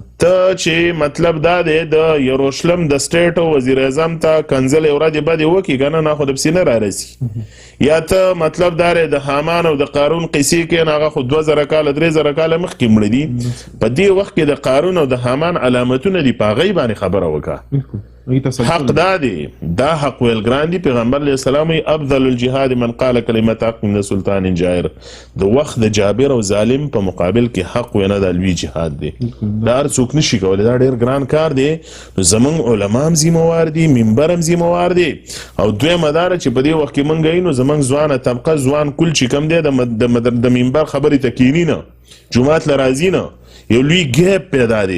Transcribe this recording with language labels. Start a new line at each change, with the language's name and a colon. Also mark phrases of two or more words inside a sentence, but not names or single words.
Pashto: ته چې مطلب دا دی د یروشلم د سټیټ او وزیر اعظم ته کنځلې ورځې بدې وکړي که نه خو د پسې نه رارسي، یا ته مطلب دا دی د حامان او د قارون قصې کې هغه خو 2000 کاله 3000 کاله مخکې مړه دي. په دې وخت کې د قارون او د حامان علامتونه دي، په هغوی باندې خبره وکړه. حق دا دی، دا حق ویل ګران دي. پیغمبر
Arabic: علیه السلام
Pashto: وایي
Arabic: افضل الجهاد من قال کلمت حق من سلطان جائر.
Pashto: د وخت د جابر او ظالم په مقابل کې حق وینا د لوی جهاد دی، دا هر څوک نشي کولی، دا ډېر ګران کار دی. نو زموږ علما هم ذمهوار دي، منبر هم ذمهوار دی. او دویمه دا ده چې په دې وخت کې موږ یو نو زموږ ځوانه طبقه ځوان کل چې کوم دی د منبر خبرې ته کیني نه، جماعت له راځي نه، یو لوی ګیپ پیدا دی.